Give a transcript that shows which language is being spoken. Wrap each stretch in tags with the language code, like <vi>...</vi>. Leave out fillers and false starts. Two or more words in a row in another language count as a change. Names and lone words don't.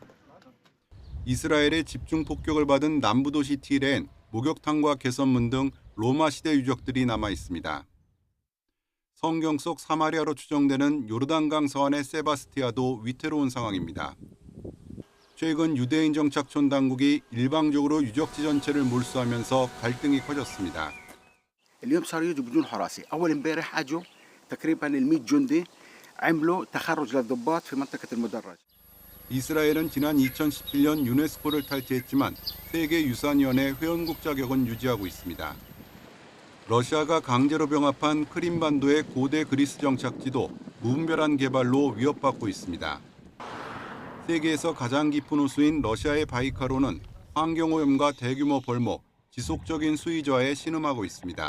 <ko>이스라엘의 집중 폭격을 받은 남부도시 티레엔 목욕탕과 개선문 등 로마 시대 유적들이 남아 있습니다. 성경 속 사마리아로 추정되는 요르단강 서안의 세바스티아도 위태로운 상황입니다. 최근 유대인 정착촌 당국이 일방적으로 유적지 전체를 몰수하면서 갈등이 커졌습니다.</ko> <ar>اليوم صار يجوا بدون حراسة. أول امبارح أجوا تقريبا ال100 جندي عملوا تخرج للضباط في منطقة المدرج.</ar> <ko>이스라엘은 지난 2017년 유네스코를 탈퇴했지만 세계유산위원회 회원국 자격은 유지하고 있습니다. 러시아가 강제로 병합한 크림반도의 고대 그리스 정착지도 무분별한 개발로 위협받고 있습니다. 세계에서 가장 깊은 호수인 러시아의 바이칼호는 환경오염과 대규모 벌목, 지속적인 수위 저하에 신음하고 있습니다.</ko>